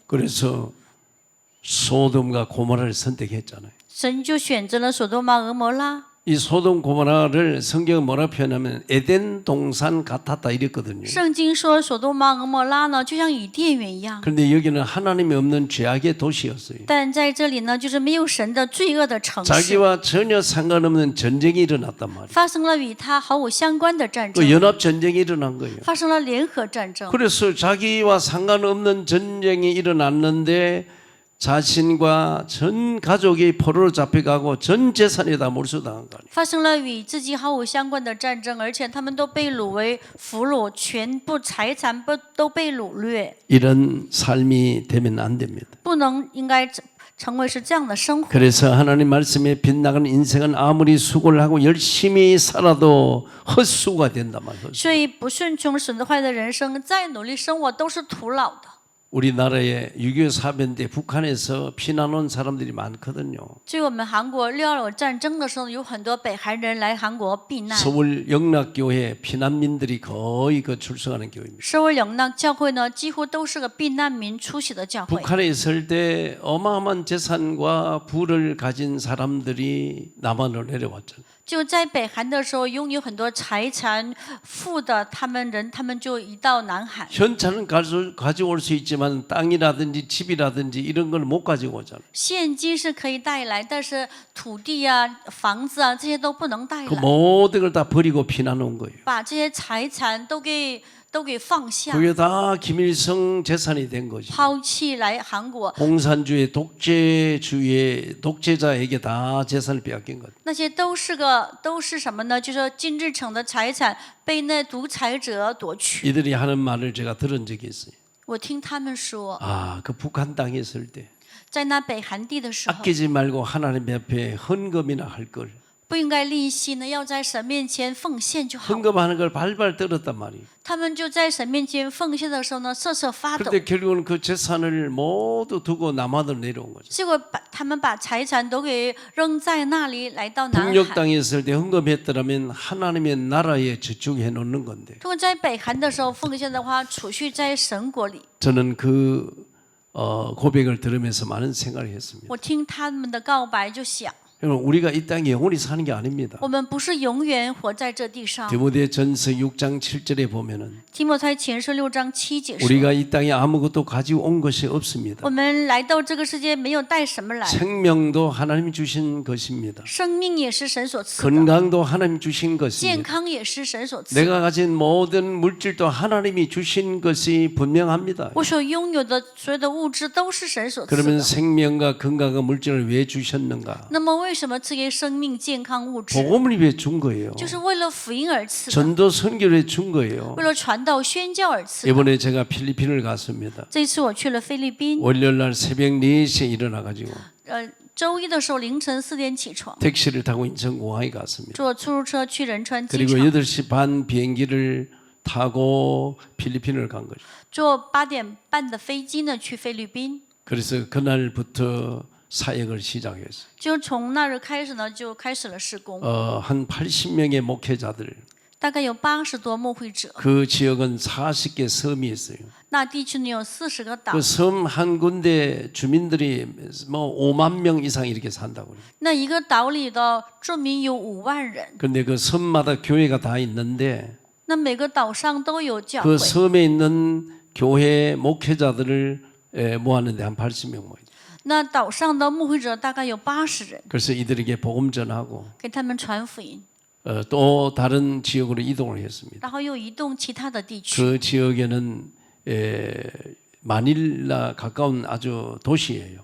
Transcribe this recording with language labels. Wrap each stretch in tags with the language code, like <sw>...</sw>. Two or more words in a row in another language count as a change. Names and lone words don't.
<ko>그래서 소돔과 고모라를 선택했잖아요.</ko> <zh>神就选择了所多玛、俄摩拉。</zh> <ko>이 소돔 고모라를 성경은 뭐라 표현하면 에덴 동산 같았다 이랬거든요.</ko> <zh>圣经说所多玛、俄摩拉呢，就像伊甸园一样，</zh> <ko>그런데 여기는 하나님이 없는 죄악의 도시였어요.</ko> <zh>但在这里呢，就是没有神的罪恶的城市，</zh> <ko>자기와 전혀 상관없는 전쟁이 일어났단 말이에요.</ko> <zh>发生了与他毫无相关的战争，</zh> <ko>그 연합 전쟁이 일어난 거예요.</ko> <zh>发生了联合战争。</zh> <ko>그래서 자기와 상관없는 전쟁이 일어났는데 자신과 전 가족이 포로로 잡혀가고 전 재산이 다 몰수당한 거 아니에요.</ko> <zh>发生了与自己毫无相关的战争，而且他们都被掳为俘虏，全部财产都被掳掠，</zh> <ko>이런 삶이 되면 안 됩니다.</ko> <zh>不能应该成为是这样的生活。</zh> <ko>그래서 하나님 말씀에 빗나가는 인생은 아무리 수고를 하고 열심히 살아도 헛수고가 된단 말이에요.</ko> <zh>所以不顺从神的话的人生，再努力生活都是徒劳的。</zh> <ko>우리나라에 6.25 사변 때 북한에서 피난 온 사람들이 많거든요.</ko> <zh>就我们韩国6.25战争的时候，有很多北韩人来韩国避难。</zh> <ko>서울 영락교회 피난민들이 거의 그 출석하는 교회입니다.</ko> <zh>首尔永纳教会呢，几乎都是个避难民出席的教会。</zh> <ko>북한에 있을 때 어마어마한 재산과 부를 가진 사람들이 남한으로 내려왔잖아요.</ko> <zh>就在北韩的时候，拥有很多财产富的他们就移到南韩。</zh> <ko>현찰은 가져올 수 있지만 땅이라든지 집이라든지 이런 걸 못 가지고 오잖아요.</ko> <zh>现金是可以带来，但是土地啊、房子啊这些都不能带</zh> <ko>그</ko> <zh>来，</zh> <ko>모든 걸 다 버리고 피난 온 거예요.</ko> <zh>把这些财产都给放下，</zh> <ko>그게 다 김일성 재산이 된 거죠.</ko> <zh>抛弃来韩国。</zh> <ko>공산주의 독재자에게 다 재산을 빼앗긴 거죠.</ko> <zh>那些都是什么呢？就是说金日成的财产被那独裁者夺去。</zh> <ko>이들이 하는 말을 제가 들은 적이 있어요.</ko> <zh>我听他们说，</zh> <ko>아, 그 북한 땅에 있을 때</ko> <zh>在那北韩地的时候，</zh> <ko>아끼지 말고 하나님 앞에 헌금이나 할 걸.</ko> <zh>不应该利息呢，要在神面前奉献就好。</zh> <ko>헌금하는 걸 발발 떨었단 말이에요.</ko> <zh>他们就在神面前奉献的时候呢，瑟瑟发抖。</zh> <ko>그런데 결국은 그 재산을 모두 두고 남한으로 내려온 거죠.</ko> <zh>结果他们把财产都给扔在那里，来到南</zh> <ko>북녘</ko> <zh>韩。</zh> <ko>땅에 있을 때 헌금했더라면 하나님의 나라에 저축해 놓는 건데</ko> <zh>如果在北韩的时候奉献的话，储蓄在神国里。</zh> <ko>저는 그 고백을 들으면서 많은 생각을 했습니다.</ko> <zh>我听他们的告白就想，</zh> <ko>여러분 우리가 이 땅에 영원히 사는 게 아닙니다.</ko> <zh>我们不是永远活在这地上。</zh> <ko>디모데전서 6장 7절에 보면은</ko> <zh>提摩太前书6章7节说，</zh> <ko>우리가 이 땅에 아무것도 가지고 온 것이 없습니다.</ko> <zh>我们来到这个世界没有带什么来，</zh> <ko>생명도 하나님이 주신 것입니다.</ko> <zh>生命也是神所赐的，</zh> <ko>건강도 하나님 주신</ko> <zh>健</zh> <ko>것입니다.</ko> <zh>康也是神所赐的。</zh> <ko>내가 가진 모든 물질도 하나님이 주신 것이 분명합니다.</ko> <zh>我所拥有的所有的物质都是神所赐</zh> <ko>그러면</ko> <zh>的。</zh> <ko>생명과 건강과 물질을 왜 주셨는가?</ko> <zh>那么为什么赐给生命、健康、物质？</zh> <ko>복음을 위해 준 거예요.</ko> <zh>就是为了福音而赐的，</zh> <ko>전도 선교를 위해 준 거예요.</ko> <zh>为了传道宣教而赐的。</zh> <ko>이번에 제가 필리핀을 갔습니다.</ko> <zh>这一次我去了菲律宾，</zh> <ko>월요일 날 새벽 4시에 일어나 가지고</ko> <zh>周一的时候凌晨4点起床，</zh> <ko>택시를 타고 인천공항에 갔습니다.</ko> <zh>坐出租车去仁川机</zh> <ko>그리고</ko> <zh>场，</zh> <ko>8시 반 비행기를 타고 필리핀을 간 거죠.</ko> <zh>坐8点半的飞机呢去菲律宾。</zh> <ko>그래서 그날부터 사역을 시작했어요.</ko> <zh>就从那日开始呢，就开始了施工。</zh> <ko>한 80명의 목회자들,</ko> <zh>大概有80多牧会者。</zh> <ko>그 지역은 40개 섬이 있어요.</ko> <zh>那地区呢有40个岛，</zh> <ko>그 섬 한 군데 주민들이 뭐 5만 명 이상 이렇게 산다고 그래요.</ko> <zh>那一个岛里的住民有5万人，</zh> <ko>그런데 그 섬마다 교회가 다 있는데</ko> <zh>那每个岛上都有教</zh> <ko>그</ko> <zh>会。</zh> <ko>섬에 있는 교회 목회자들을 모았는데 한 80명 모였어요.</ko> <zh>那岛上的牧会者大概有80人，</zh> <ko>그래서 이들에게 복음 전하고</ko> <zh>给他们传福音，</zh> <ko>또 다른 지역으로 이동을 했습니다.</ko> <zh>然后又移动其他的地区。</zh> <ko>그 지역에는 마닐라 가까운 아주 도시예요.</ko>